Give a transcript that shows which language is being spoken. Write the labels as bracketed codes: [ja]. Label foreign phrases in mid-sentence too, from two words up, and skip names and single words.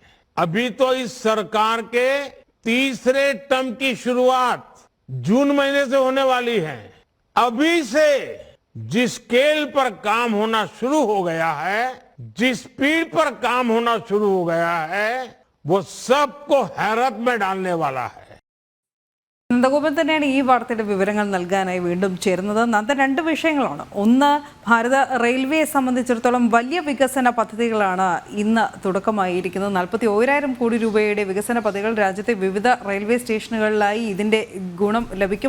[hi] अभी तो इस सरकार के तीसरे टर्म की शुरुआत जून महीने से होने वाली है। अभी से जिस स्केल पर काम होना शुरू हो गया है, जिस स्पीड पर काम होना शुरू हो गया है, वो सबको हैरत में डालने वाला है. [ml] നന്ദഗോപൻ തന്നെയാണ് ഈ വാർത്തയുടെ വിവരങ്ങൾ നൽകാനായി വീണ്ടും ചേരുന്നത്. നന്ദൻ, 2 വിഷയങ്ങളാണ്. ഒന്ന്, ഭാരത റെയിൽവേയെ സംബന്ധിച്ചിടത്തോളം വലിയ വികസന പദ്ധതികളാണ് ഇന്ന് തുടക്കമായിരിക്കുന്നത്. 41,000 കോടി രൂപയുടെ വികസന പദ്ധതികൾ രാജ്യത്തെ വിവിധ റെയിൽവേ സ്റ്റേഷനുകളിലായി ഇതിൻ്റെ ഗുണം ലഭിക്കും.